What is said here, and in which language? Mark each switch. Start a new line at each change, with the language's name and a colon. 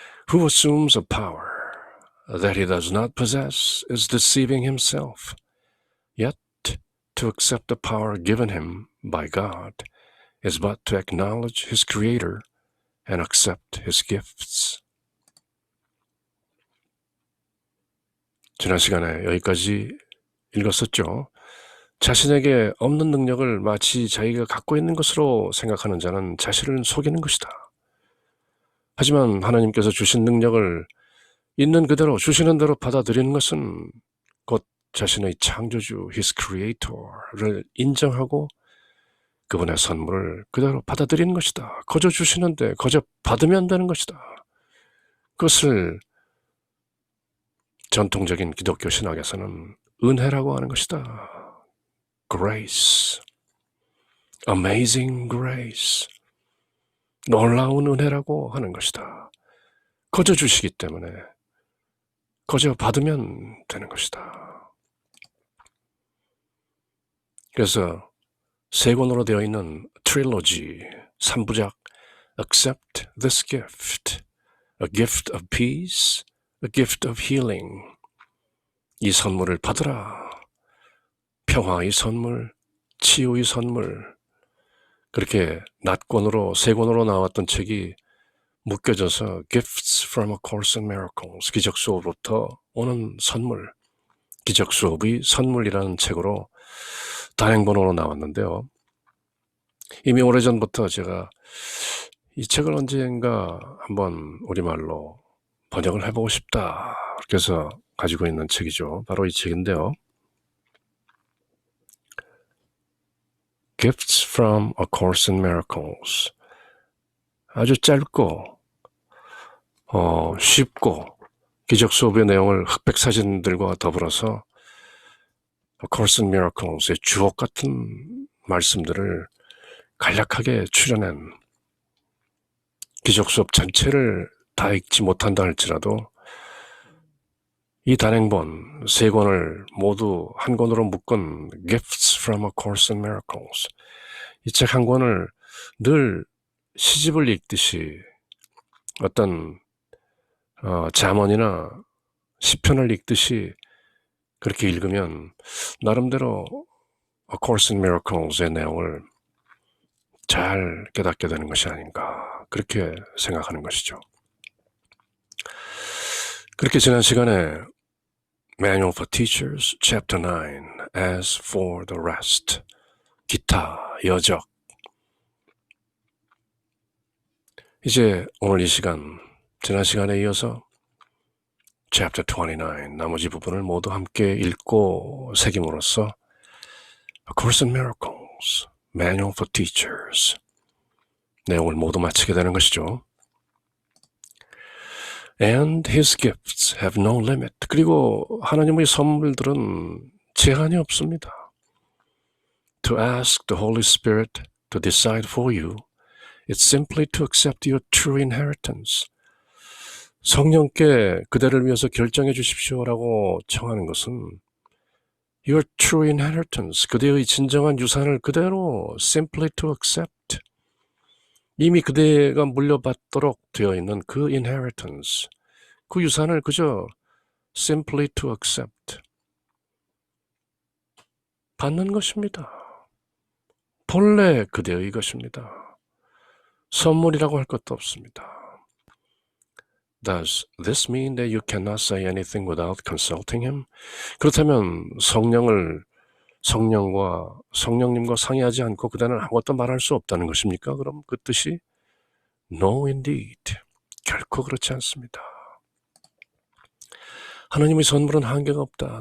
English: Who assumes a power that he does not possess is deceiving himself. Yet, to accept the power given him by God is but to acknowledge his Creator and accept his gifts.
Korean: 지난 시간에 여기까지 읽었었죠. 자신에게 없는 능력을 마치 자기가 갖고 있는 것으로 생각하는 자는 자신을 속이는 것이다. 하지만 하나님께서 주신 능력을 있는 그대로 주시는 대로 받아들이는 것은 곧 자신의 창조주, His Creator를 인정하고 그분의 선물을 그대로 받아들이는 것이다. 거저 주시는데 거저 받으면 되는 것이다. 그것을 전통적인 기독교 신학에서는 은혜라고 하는 것이다.
English: Grace, amazing grace,
Korean: 놀라운 은혜라고 하는 것이다. 거저 주시기 때문에 거저 받으면 되는 것이다. 그래서 세 권으로 되어 있는 트릴로지, 3부작
English: Accept this gift, a gift of peace, a gift of healing.
Korean: 이 선물을 받으라. 평화의 선물, 치유의 선물. 그렇게 낱권으로 세 권으로 나왔던 책이 묶여져서 Gifts from A Course in Miracles, 기적 수업으로부터 오는 선물, 기적 수업의 선물이라는 책으로 단행본으로 나왔는데요. 이미 오래전부터 제가 이 책을 언젠가 한번 우리말로 번역을 해보고 싶다. 그래서 가지고 있는 책이죠. 바로 이 책인데요.
English: Gifts from A Course in Miracles.
Korean: 아주 짧고 쉽고 기적 수업의 내용을 흑백 사진들과 더불어서 A Course in Miracles의 주옥 같은 말씀들을 간략하게 추려낸 기적 수업 전체를 다 읽지 못한다 할지라도 이 단행본 세 권을 모두 한 권으로 묶은 Gifts from A Course in Miracles, 이 책 한 권을 늘 시집을 읽듯이 어떤 잠언이나 시편을 읽듯이 그렇게 읽으면 나름대로 A Course in Miracles의 내용을 잘 깨닫게 되는 것이 아닌가, 그렇게 생각하는 것이죠. 그렇게 지난 시간에 Manual for Teachers, Chapter 9, As for the Rest, 기타, 여적. 이제 오늘 이 시간, 지난 시간에 이어서 Chapter 29, 나머지 부분을 모두 함께 읽고 새김으로써 A Course in Miracles, Manual for Teachers, 내용을 모두 마치게 되는 것이죠.
English: And His gifts have no limit.
Korean: 그리고 하나님의 선물들은 제한이 없습니다.
English: To ask the Holy Spirit to decide for you, it's simply to accept your true inheritance.
Korean: 성령께 그대를 위해서 결정해 주십시오라고 청하는 것은
English: Your true inheritance,
Korean: 그대의 진정한 유산을 그대로
English: simply to accept.
Korean: 이미 그대가 물려받도록 되어 있는 그 inheritance, 그 유산을 그저
English: simply to accept.
Korean: 받는 것입니다. 본래 그대의 것입니다. 선물이라고 할 것도 없습니다.
English: Does this mean that you cannot say anything without consulting him?
Korean: 그렇다면 성령님과 상의하지 않고 그대는 아무것도 말할 수 없다는 것입니까? 그럼 그 뜻이
English: No indeed.
Korean: 결코 그렇지 않습니다. 하나님의 선물은 한계가 없다.